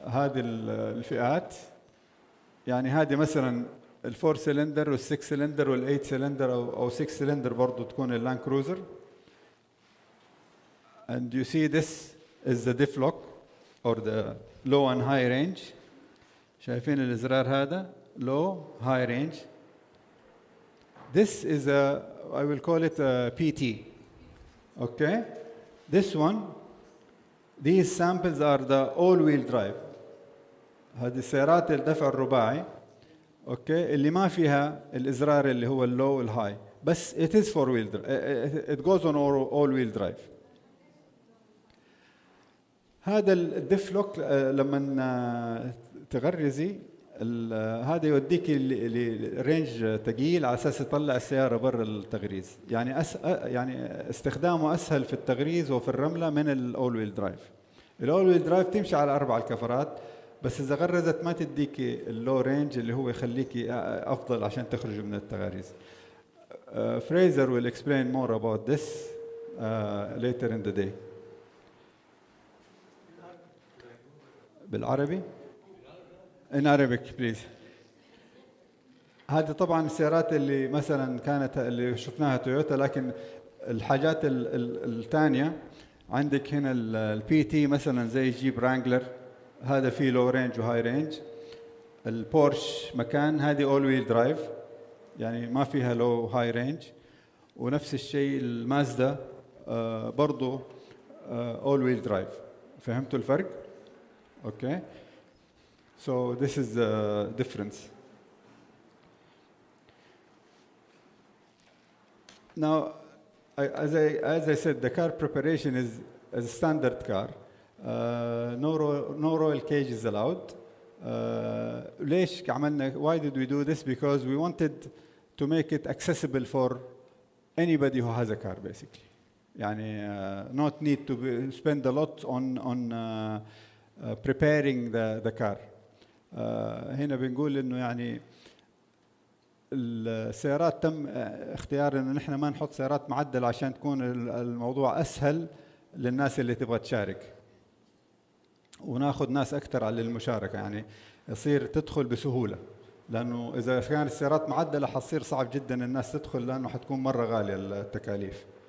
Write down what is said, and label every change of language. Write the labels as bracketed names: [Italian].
[Arabic] هذه الفئات هذه مثلا ال4 سلندر وال6 سلندر وال8 سلندر او 6 سلندر برضه تكون اللاند كروزر. [English] and you see this is the diff lock or the low and high range. [Arabic] شايفين الازرار هذا [English] low high range. This is I will call it a PT. Okay? This one, these samples are the all-wheel drive. [Arabic] هذه السيارات الدفع الرباعي. Okay? اللي ما فيها الإزرار اللي هو اللو والهاي. [English] بس it is four-wheel drive. It goes on all-wheel drive. [Arabic] هذا الديف لوك لما تغرزي هذا يوديك الرينج ثقيل على اساس يطلع السياره برا التغريز. يعني استخدامه اسهل في التغريز وفي الرمله من الاول ويل درايف. الاول ويل درايف تمشي على 4 الكفرات بس اذا غرزت ما تديك اللو رينج اللي هو يخليك افضل عشان تخرج من التغاريز. [English] Fraser will explain more about this later in the day. بالعربي؟ In Arabic please. [Arabic] هذه طبعا السيارات اللي مثلا كانت اللي شفناها تويوتا لكن الحاجات الثانيه عندك هنا البي تي مثلا زي جيب رانجلر هذا فيه لو رينج وهاي رينج. البورش مكان هذه اول ويل درايف يعني ما فيها لو هاي رينج. ونفس الشيء المازدا برضو اول ويل درايف. فهمتوا الفرق؟ اوكي. [English] So this is the difference. Now, as I said, the car preparation is a standard car. No royal cage is allowed. [Arabic] ليش عملنا? [English] Why did we do this? Because we wanted to make it accessible for anybody who has a car, basically. يعني not need to spend a lot on preparing the car. [Arabic] هنا بنقول انه يعني السيارات تم اختيار انه نحن ما نحط سيارات معدله عشان تكون الموضوع اسهل للناس اللي تبغى تشارك وناخذ ناس اكثر على المشاركه يعني يصير تدخل بسهوله لانه اذا كانت السيارات معدله حتصير صعب جدا الناس تدخل لانه حتكون مره غاليه التكاليف.